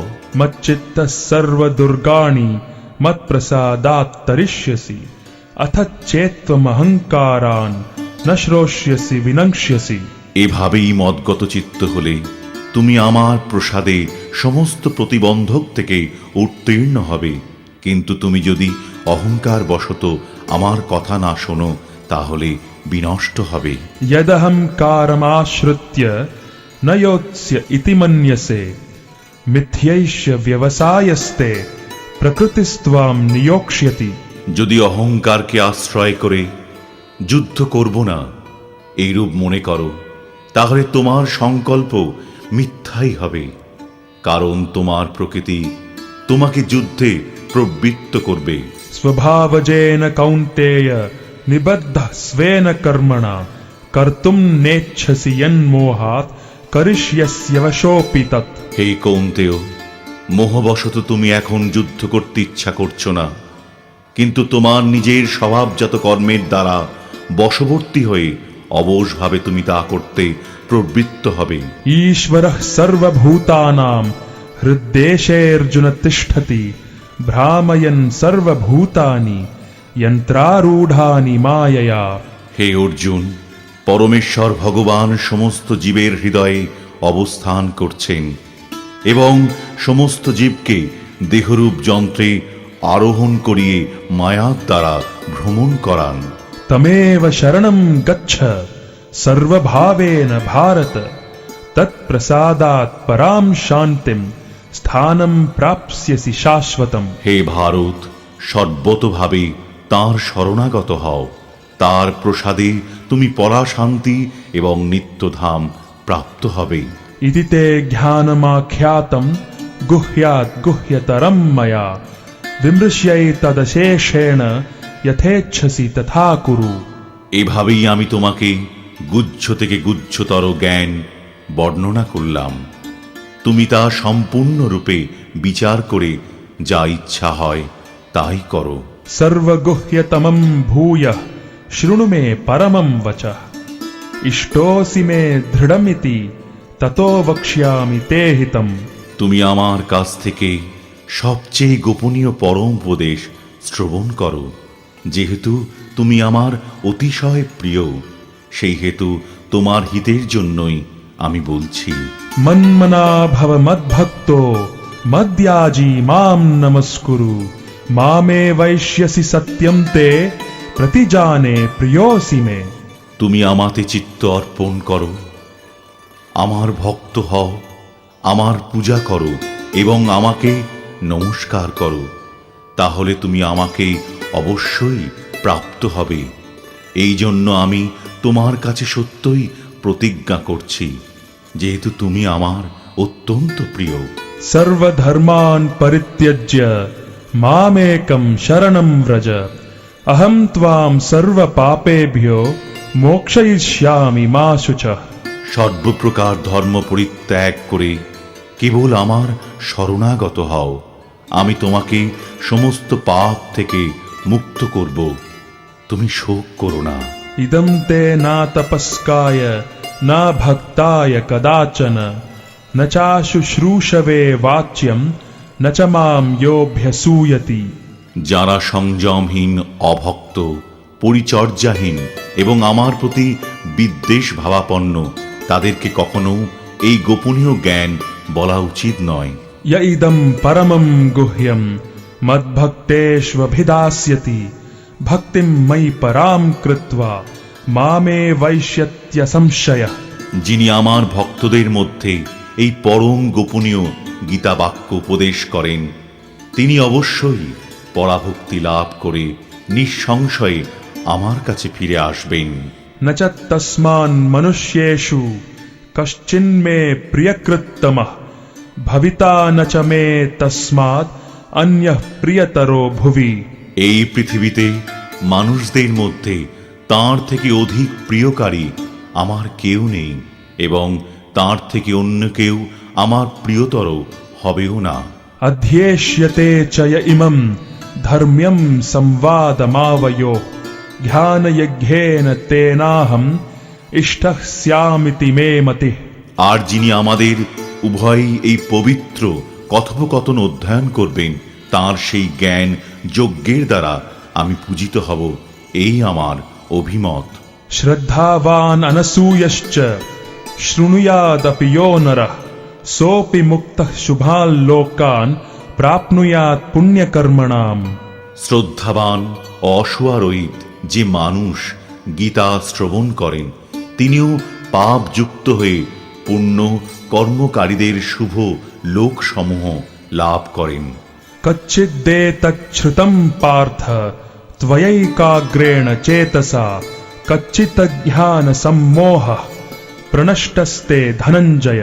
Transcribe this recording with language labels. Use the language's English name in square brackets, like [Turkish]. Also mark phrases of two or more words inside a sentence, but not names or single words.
[Sanskrit] मच्चित्तः सर्वदुर्गाणि मत्प्रसादात् तरिष्यसि अथ चेत्त्वमहङ्कारान् न श्रोष्यसि विनङ्क्ष्यसि। [Bangla] এভাবেই মদগত চিত্ত হলে তুমি আমার প্রসাদে সমস্ত প্রতিবন্ধক থেকে উত্তীর্ণ হবে। কিন্তু তুমি যদি অহংকার বশত আমার কথা না শোনো তাহলে বিনষ্ট হবে। [Sanskrit] यदहङ्कारमाश्रित्य न योत्स्य इति मन्यसे मिथ्यैष्य व्यवसायस्ते प्रकृतिस्त्वां नियोक्ष्यति। [Bangla] যদি অহংকারকে আশ্রয় করে যুদ্ধ করব না এইরূপ মনে করো, তাহলে তোমার সংকল্প মিথ্যাই হবে, কারণ তোমার প্রকৃতি তোমাকে যুদ্ধে প্রবৃত্ত করবে। [Sanskrit] स्वभावजेन कौन्तेय निबद्धः स्वेन कर्मणा कर्तुं नेच्छसि यन्मोहात् करिष्यस्य वशोऽपि तत्। [Bangla] হে কৌন্তেয়, মোহবশত তুমি এখন যুদ্ধ করতে ইচ্ছা করছো না, কিন্তু তোমার নিজের স্বভাবজাত কর্মের দ্বারা বশবর্তী হয়ে অবশভাবে তুমি তা করতে প্রবৃত্ত হবে। [Sanskrit] ईश्वरः सर्वभूतानां हृद्देशेऽर्जुन तिष्ठति भ्रामयन् सर्वभूतानि यन्त्रारूढानि मायया। [Bangla] হে অর্জুন, পরমেশ্বর ভগবান সমস্ত জীবের হৃদয়ে অবস্থান করছেন এবং সমস্ত জীবকে দেহরূপ যন্ত্রে আরোহণ করিয়ে মায়ার দ্বারা ভ্রমণ করান। [Sanskrit] तमेव शरणं गच्छ सर्वभावेन भारत, तत्प्रसादात् परां शान्तिं स्थानं प्राप्स्यसि शाश्वतम्। [Bangla] হে ভারত, সর্বতভাবে তাঁর শরণাগত হও, তার প্রসাদে তুমি পরাশান্তি এবং নিত্যধাম প্রাপ্ত হবে। [Sanskrit] इति ते ज्ञानमाख्यातं गुह्यात् गुह्यतरं मया, विमृश्यैतदशेषेण यथेच्छसि तथा कुरु। [Bangla] এভাবেই আমি তোমাকে গুহ্য থেকে গুহ্যতর জ্ঞান বর্ণনা করলাম। তুমি তা সম্পূর্ণরূপে বিচার করে যা ইচ্ছা হয় তাই করো। [Sanskrit] सर्वगुह्यतमं भूयः शृणु मे परमं वचः, इष्टोऽसि मे दृढमिति ततो वक्ष्यामि ते हितम्। [Bangla] তুমি আমার কাছ থেকে সবচেয়ে গোপনীয় পরম উপদেশ শ্রবণ করো। যেহেতু তুমি আমার অতিশয় প্রিয়, সেই হেতু তোমার হিতের জন্যই আমি বলছি। [Sanskrit] मन्मना भव मद्भक्तो मद्याजी मां नमस्कुरु, मामे वैश्यसि सत्यं ते प्रतिजाने प्रियोऽसि मे। [Bangla] তুমি আমাতে চিত্ত অর্পণ করো, আমার ভক্ত হও, আমার পূজা করো এবং আমাকে নমস্কার করো, তাহলে তুমি আমাকে অবশ্যই প্রাপ্ত হবে। এই জন্য আমি তোমার কাছে সত্যই প্রতিজ্ঞা করছি, যেহেতু তুমি আমার অত্যন্ত প্রিয়। [Sanskrit] सर्वधर्मान् परित्यज्य मामेकं शरणं व्रज, अहं त्वां सर्वपापेभ्यो मोक्षयिष्यामि मा शुचः। [Bangla] সর্বপ্রকার ধর্ম পরিত্যাগ করে কেবল আমার শরণাগত হও, আমি তোমাকে সমস্ত পাপ থেকে মুক্ত করব। তুমি শোক করো না। [Sanskrit] इदं ते न तपस्काय न भक्ताय कदाचन, न चाशुश्रूषवे वाच्यं न च मां योऽभ्यसूयति। [Bangla] যারা সংযমহীন, অভক্ত, পরিচর্যাহীন এবং আমার প্রতি বিদ্বেষ ভাবাপন্ন, তাদেরকে কখনো এই গোপনীয় জ্ঞান বলা উচিত নয়। [Sanskrit] य इदं परमं गुह्यं मद्भक्तेष्वभिधास्यति, भक्तिं मयि परां कृत्वा मामे वैष्यत्यसंशयः। [Bangla] যিনি আমার ভক্তদের মধ্যে এই পরম গোপনীয় গীতা বাক্য উপদেশ করেন, তিনি অবশ্যই পরাভক্তি লাভ করে নিঃসংশয়ে আমার কাছে ফিরে আসবেন। [Sanskrit] न च तस्मान् मनुष्येषु कश्चिन्मे प्रियकृत्तमः, भविता न च मे तस्मात् अन्यः प्रियतरो भुवि। [Bangla] এই পৃথিবীতে মানুষদের মধ্যে তাঁর থেকে অধিক প্রিয়কারী আমার কেউ নেই এবং তাঁর থেকে অন্য কেউ আমার প্রিয়তর হবেও না। [Sanskrit] अध्येष्यते च य इमं धर्म्यं संवादमावयोः, ध्यानयज्ञेन तेनाहम् इष्टः स्यामिति मे मतिः। [Bangla] আর যিনি আমাদের উভয়ই এই পবিত্র কথোপকথন অধ্যয়ন করবেন, তাঁর সেই জ্ঞান যজ্ঞের দ্বারা আমি পূজিত হব, এই আমার অভিমত। [Sanskrit] श्रद्धावान् अनसूयश्च शृणुयादपि यो नरः, सोऽपि मुक्तः शुभान् लोकान् प्राप्नुयात् पुण्यकर्मणाम्। [Bangla] শ্রদ্ধাবান অসুয়ারহিত যে মানুষ গীতা শ্রবণ করেন, তিনিও পাপযুক্ত হয়ে পুণ্য কর্মকারীদের শুভ লোকসমূহ লাভ করেন। [Sanskrit] कच्चिद्देतच्छ्रुतं पार्थ त्वयैकाग्रेण चेतसा, कच्चिदज्ञानसम्मोहः प्रनष्टस्ते धनञ्जय।